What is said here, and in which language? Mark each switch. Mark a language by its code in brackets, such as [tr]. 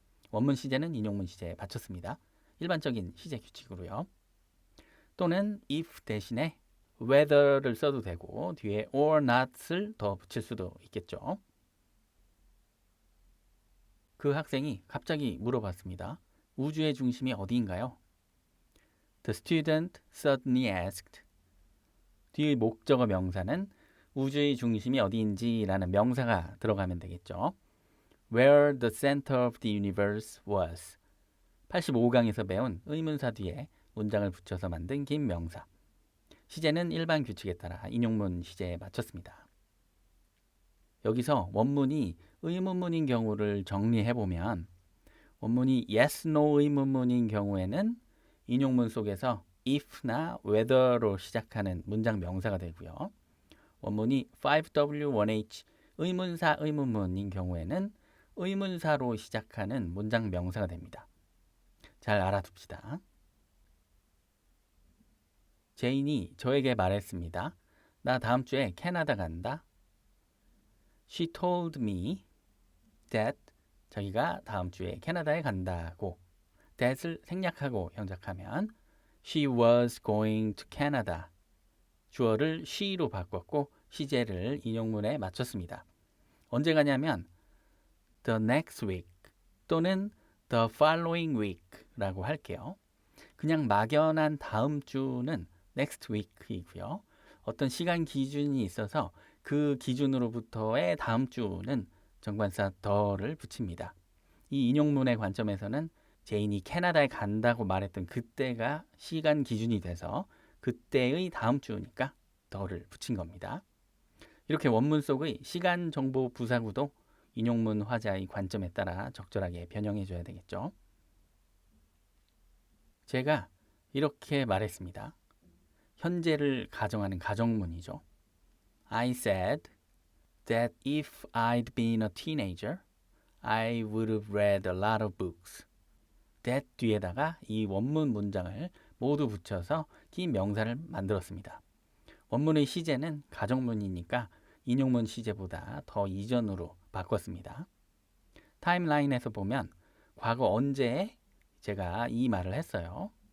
[ko] 원문 시제는 인용문 시제에 받쳤습니다. 일반적인 시제 규칙으로요. 또는 if 대신에 whether를 써도 되고 뒤에 or not을 더 붙일 수도 있겠죠. 그 학생이 갑자기 물어봤습니다. 우주의 중심이 어디인가요? [en] The student suddenly asked. [ko] 뒤의 목적어 명사는 우주의 중심이 어디인지라는 명사가 들어가면 되겠죠. [en] Where the center of the universe was. [ko] 85강에서 배운 의문사 뒤에 문장을 붙여서 만든 긴 명사. 시제는 일반 규칙에 따라 인용문 시제에 맞췄습니다. 여기서 원문이 의문문인 경우를 정리해보면 원문이 yes, no 의문문인 경우에는 인용문 속에서 if나 whether로 시작하는 문장 명사가 되고요. 원문이 5W1H 의문사 의문문인 경우에는 의문사로 시작하는 문장 명사가 됩니다. 잘 알아둡시다. 제인이 저에게 말했습니다. 나 다음 주에 캐나다 간다. [en] She told me that [ko] 자기가 다음 주에 캐나다에 간다고 that을 생략하고 형작하면 [en] she was going to Canada. [ko] 주어를 she로 바꿨고 시제를 인용문에 맞췄습니다. 언제 가냐면 [en] the next week [ko] 또는 [en] the following week [ko] 라고 할게요. 그냥 막연한 다음 주는 next week이고요. 어떤 시간 기준이 있어서 그 기준으로부터의 다음 주는 정관사 더를 붙입니다. 이 인용문의 관점에서는 제인이 캐나다에 간다고 말했던 그때가 시간 기준이 돼서 그때의 다음 주니까 더를 붙인 겁니다. 이렇게 원문 속의 시간 정보 부사구도 인용문 화자의 관점에 따라 적절하게 변형해 줘야 되겠죠. 제가 이렇게 말했습니다. 현재를 가정하는 가정문이죠. [en] I said that if I'd been a teenager, I would have read a lot of books. [ko] that 뒤에다가 이 원문 문장을 모두 붙여서 긴 명사를 만들었습니다. 원문의 시제는 가정문이니까 인용문 시제보다 더 이전으로 바꿨습니다. 타임라인에서 보면 과거 언제에 제가 이 말을 했어요.